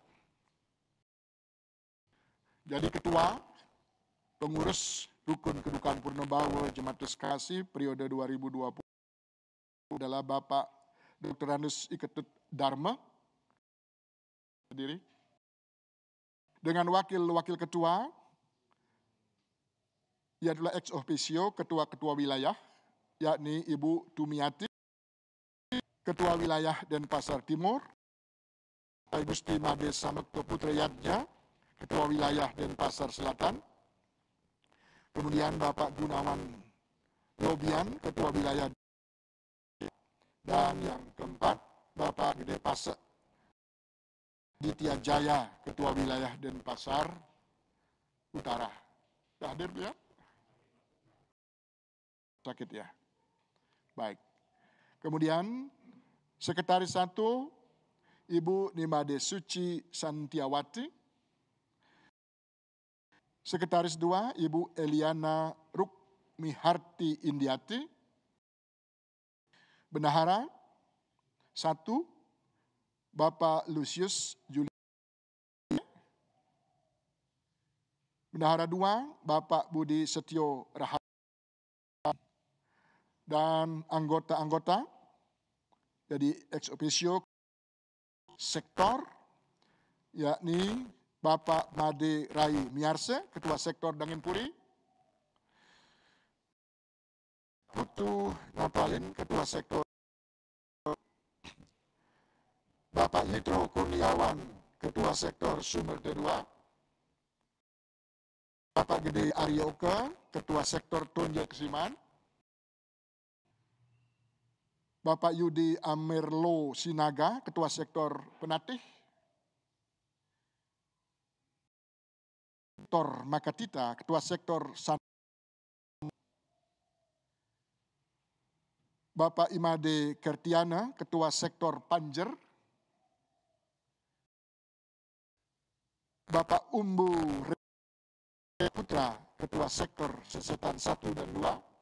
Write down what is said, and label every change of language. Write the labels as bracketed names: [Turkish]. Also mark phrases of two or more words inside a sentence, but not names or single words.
[Indonesian] Jadi ketua pengurus Rukun Kedukaan Purnabawa Jemaat Kasih periode 2020 adalah Bapak Dr. Andus Iketut Dharma. Berdiri. Dengan wakil-wakil ketua, ia adalah [Latin] ex officio [Indonesian] ketua-ketua wilayah, yakni Ibu Tumiati, Ketua Wilayah Denpasar Timur, Ibu Stima Desa Mekto Putrayatnya, Ketua Wilayah Denpasar Selatan, kemudian Bapak Gunawan Lobian, Ketua Wilayah, dan yang keempat, Bapak Gede Pasek Ditya Jaya, Ketua Wilayah Denpasar Utara. Hadir ya? Sakit ya? Baik. Kemudian, Sekretaris 1, Ibu Nimade Suci Santiawati. Sekretaris 2, Ibu Eliana Rukmiharti Indiati. Bendahara 1, Bapak Lucius Juli. Bendahara 2, Bapak Budi Setio Raharjo, dan anggota-anggota jadi [Latin] ex officio [Indonesian] sektor, yakni Bapak Made Rai Miarse, Ketua Sektor Dangenpuri, Putu Napalin, Ketua Sektor, Bapak Yitro Kurniawan, Ketua Sektor Sumber Kedua, Bapak Gede Aryoka, Ketua Sektor Tonjek Kesiman, Bapak Yudi Amerlo Sinaga, Ketua Sektor Penatih, Dr. Makatita, Ketua Sektor San, Bapak Imade Kertiana, Ketua Sektor Panjer, Bapak Umbu Putra, Ketua Sektor Sesetan 1 dan 2,